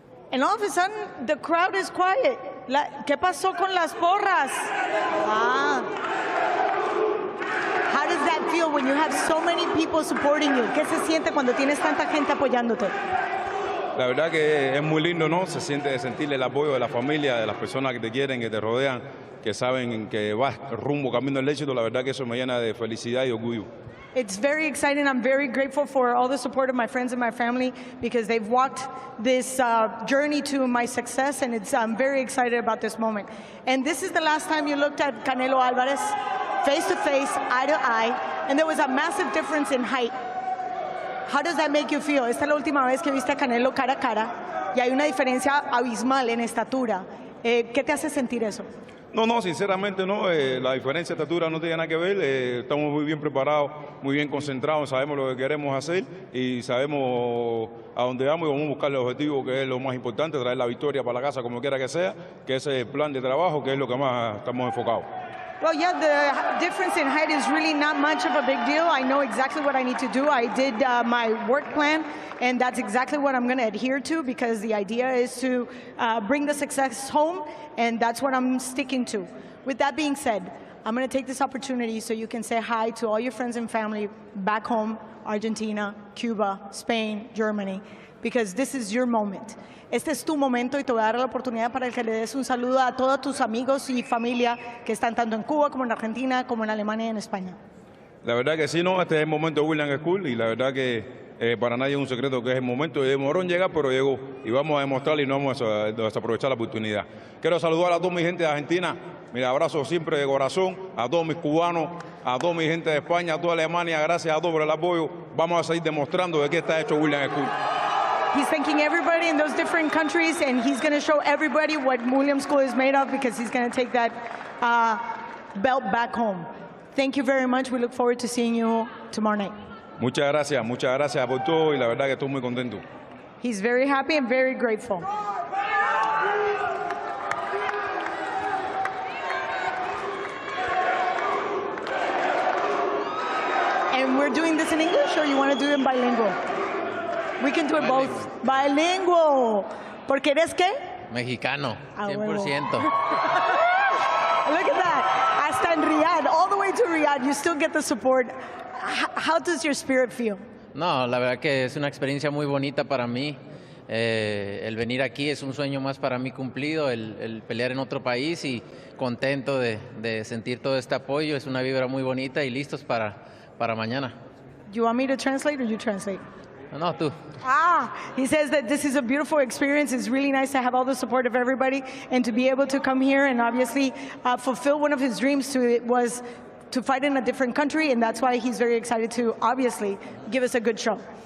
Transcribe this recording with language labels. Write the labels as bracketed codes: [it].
[en] And all of a sudden, the crowd is quiet. [es] ¿Qué pasó con las porras? [en] How does that feel when you have so many people supporting you? [es] ¿Qué se siente cuando tienes tanta gente apoyándote? La verdad que es muy lindo, ¿no? Se siente sentir el apoyo de la familia, de las personas que te quieren, que te rodean, que saben que vas rumbo, camino al éxito. La verdad que eso me llena de felicidad y orgullo. [en] It's very exciting. I'm very grateful for all the support of my friends and my family because they've walked this journey to my success, and I'm very excited about this moment. And this is the last time you looked at Canelo Alvarez face to face, eye to eye, and there was a massive difference in height. How does that make you feel? [es] Esta es la última vez que viste a Canelo cara a cara y hay una diferencia abismal en estatura. ¿Qué te hace sentir eso? No, sinceramente no. La diferencia de estatura no tiene nada que ver. Estamos muy bien preparados, muy bien concentrados, sabemos lo que queremos hacer y sabemos a dónde vamos y vamos a buscar el objetivo, que es lo más importante, traer la victoria para la casa como quiera que sea, que ese es el plan de trabajo, que es lo que más estamos enfocados. [en] Well, yeah, the difference in height is really not much of a big deal. I know exactly what I need to do. I did my work plan, and that's exactly what I'm going to adhere to because the idea is to bring the success home, and that's what I'm sticking to. With that being said, I'm going to take this opportunity so you can say hi to all your friends and family back home, Argentina, Cuba, Spain, Germany, because this is your moment. [es] Este es tu momento y te voy a dar la oportunidad para que le des un saludo a todos tus amigos y familia que están tanto en Cuba como en Argentina, como en Alemania y en España. La verdad que sí, no, este es el momento de William Scull y la verdad que para nadie es un secreto que es el momento. Demoró en llegar, pero llegó y vamos a demostrar y no vamos a desaprovechar la oportunidad. Quiero saludar a toda mi gente de Argentina, mi abrazo siempre de corazón, a todos mis cubanos, a toda mi gente de España, a toda Alemania, gracias a todos por el apoyo. Vamos a seguir demostrando de qué está hecho William Scull. [en] He's thanking everybody in those different countries, and he's going to show everybody what William Scull is made of because he's going to take that belt back home. Thank you very much. We look forward to seeing you tomorrow night. [es] Muchas gracias por todo y la verdad que estoy muy contento. [en] He's very happy and very grateful. And we're doing this in English, or you want to do it in bilingual? We can do it both. Bilingual. [es] ¿Porque eres qué? Mexicano, 100%. [en] Look at that. [es] Hasta en [en] Riyadh, all the way to Riyadh, you still get the support. How does your spirit feel? [es] No, la verdad que es una experiencia muy bonita para mí. El venir aquí es un sueño más para mí cumplido, el pelear en otro país y contento de sentir todo este apoyo. Es una vibra muy bonita y listos para mañana. [en] You want me to translate or you translate? [es] No, tú. [en] He says that this is a beautiful experience. It's really nice to have all the support of everybody and to be able to come here and obviously fulfill one of his dreams was to fight in a different country, and that's why he's very excited to obviously give us a good show.